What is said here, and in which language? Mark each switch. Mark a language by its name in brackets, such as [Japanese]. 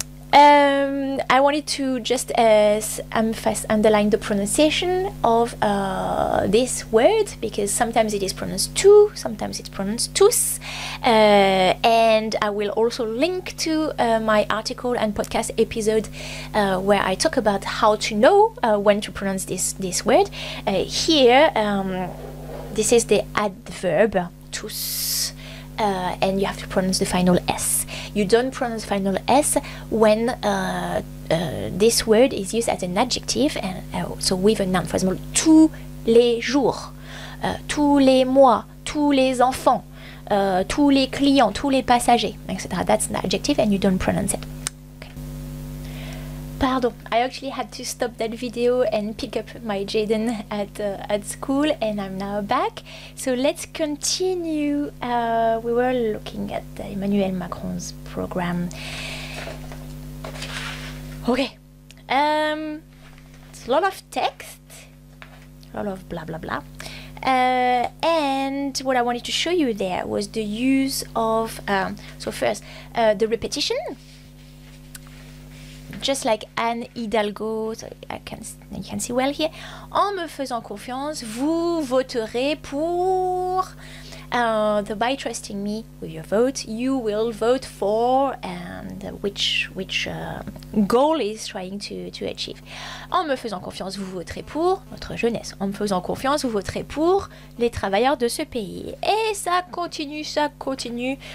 [English] I wanted to just underline the pronunciation of this word, because sometimes it is pronounced tu, sometimes it's pronounced tous, and I will also link to my article and podcast episode where I talk about how to know when to pronounce this word. Here, this is the adverb tous, and you have to pronounce the final S. You don't pronounce final S when this word is used as an adjective, and so with a noun. For example, tous les jours, tous les mois, tous les enfants, tous les clients, tous les passagers, etc. That's an adjective, and you don't pronounce it. Okay. Pardon, I actually had to stop that video and pick up my Jaden at school, and I'm now back. So let's continue. We were looking at Emmanuel Macron's program. Okay. It's a lot of text, a lot of blah blah blah. And what I wanted to show you there was the use of so first the repetition. Just like Anne Hidalgo, so you can see well here. [French] En me faisant confiance, vous voterez pour. [English] By trusting me with your vote, you will vote for, and which goal is trying to achieve. [French] En me faisant confiance, vous voterez pour notre jeunesse. En me faisant confiance, vous voterez pour les travailleurs de ce pays. Et ça continue, ça continue.